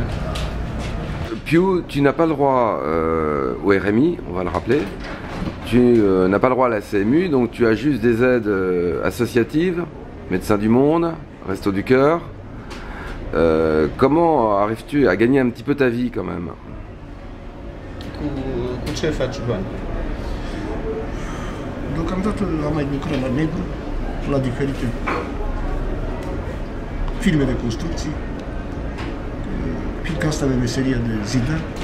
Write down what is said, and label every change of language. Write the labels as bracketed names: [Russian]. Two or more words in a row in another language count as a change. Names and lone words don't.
[French] Piu, tu n'as pas le droit au RMI, on va le rappeler. Tu n'as pas le droit à la CMU, donc tu as juste des aides associatives, Médecins du Monde, Restos du Cœur. Comment arrives-tu à gagner un petit peu ta vie quand même? [Romanian] Cu ce faci bani? Deocamdată am mai lucrat la negru, la diferite firme de construcții, fiindcă asta e meseria de zidar.